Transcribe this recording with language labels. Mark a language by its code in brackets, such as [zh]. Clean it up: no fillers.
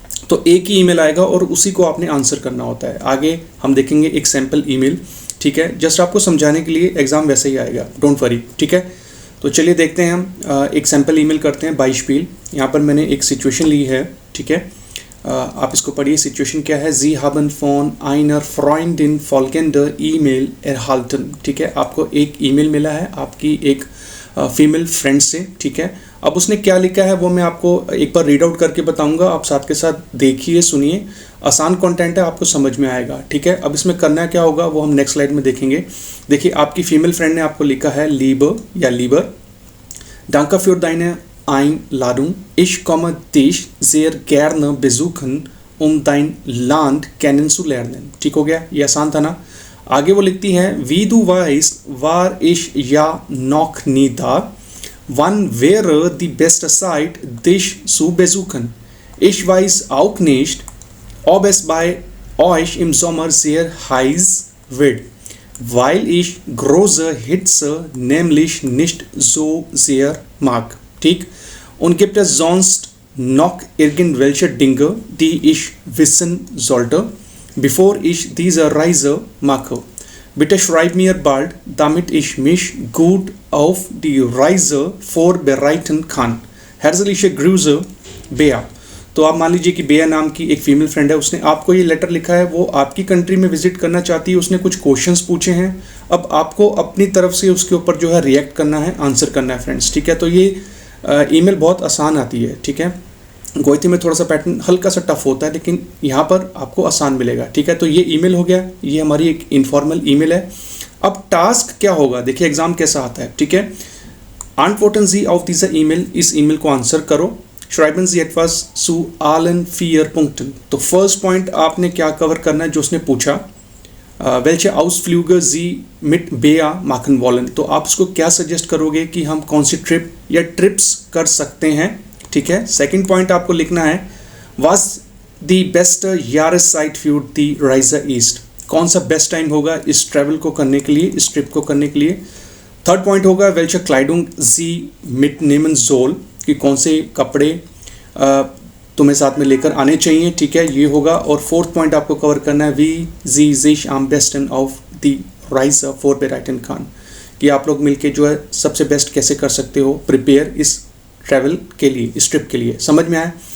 [hi] तो एक ही ईमेल आएगा और उसी को आपने आंसर करना होता है। आगे हम देखेंगे एक सैम्पल ईमेल, ठीक है। जस्ट आपको समझाने के लिए, एग्जाम वैसे ही आएगा, डोंट वरी, ठीक है। तो चलिए देखते हैं हम एक सैम्पल ईमेल करते हैं। बाइस्पील, यहाँ पर मैंने एक सिचुएशन ली है, ठीक है। आप इसको पढ़िए। सिचुएशन क्या है? [de] जी haben von einer Freundin folgende E-Mail erhalten, [hi] ठीक है। आपको एक ईमेल मिला है आपकी एक फीमेल फ्रेंड से, ठीक है। अब उसने क्या लिखा है वो मैं आपको एक बार रीड आउट करके बताऊंगा। आप साथ के साथ देखिए, सुनिए। आसान कंटेंट है, आपको समझ में आएगा, ठीक है। अब इसमें करना क्या होगा वो हम नेक्स्ट स्लाइड में देखेंगे। देखिए, आपकी फीमेल फ्रेंड ने आपको लिखा है लीबर या लीबर, [de] Danke für deine Einladung. Ich komme dich sehr gerne besuchen, um dein Land kennenzulernen. [hi] ठीक हो गया, ये आसान था ना। आगे वो लिखती है [de] Wie du weißt, war ich ja noch nie da. Wann wäre die beste Zeit, dich zu besuchen? Ich weiß auch nicht, ob es bei euch im Sommer sehr heiß wird, weil ich große Hitze nämlich nicht so sehr mag. [hi] ठीक? [de] Und gibt es sonst noch irgendwelche Dinge, die ich wissen sollte, bevor ich diese Reise mache? Bitte schreib mir bald, damit ich mich gut auf die Reise vorbereiten kann. Herzliche Grüße, Bea. [hi] तो आप मान लीजिए कि बेया नाम की एक female friend है, उसने आपको ये लेटर लिखा है। वो आपकी कंट्री में विजिट करना चाहती है। उसने कुछ क्वेश्चंस पूछे हैं। अब आपको अपनी तरफ से उसके ऊपर जो है रिएक्ट करना है, आंसर करना है फ्रेंड्स, ठीक है। तो ये ईमेल बहुत आसान आती है, ठीक है। गोइथे में थोड़ा सा पैटर्न हल्का सा टफ होता है, लेकिन यहाँ पर आपको आसान मिलेगा, ठीक है। तो ये ईमेल हो गया, ये हमारी एक इनफॉर्मल ईमेल है। अब टास्क क्या होगा, देखिए एग्जाम कैसा आता है, ठीक है। [de] Antworten Sie auf diese [hi] email, इस ईमेल को आंसर करो। [de] Schreiben Sie etwas zu allen 4 Punkten. [hi] तो फर्स्ट पॉइंट आपने क्या कवर करना है जो उसने पूछा, [de] welche Ausflüge Sie mit Bea machen wollen. [hi] तो आप उसको क्या सजेस्ट करोगे कि हम कौन सी ट्रिप या ट्रिप्स कर सकते हैं, ठीक है। सेकंड पॉइंट आपको लिखना है [de] was die beste Jahreszeit für die Reise ist. [hi] कौन सा बेस्ट टाइम होगा इस ट्रैवल को करने के लिए, इस ट्रिप को करने के लिए। थर्ड पॉइंट होगा [de] welche Kleidung Sie mitnehmen soll, [hi] कि कौन से कपड़े तुम्हें साथ में लेकर आने चाहिए, ठीक है, ये होगा। और फोर्थ पॉइंट आपको कवर करना है वी जी जिश आम बेस्टन of the rise for बेराइटन Khan, कि आप लोग मिलके जो है सबसे बेस्ट कैसे कर सकते हो प्रिपेयर इस ट्रैवल के लिए, इस ट्रिप के लिए। समझ में आया?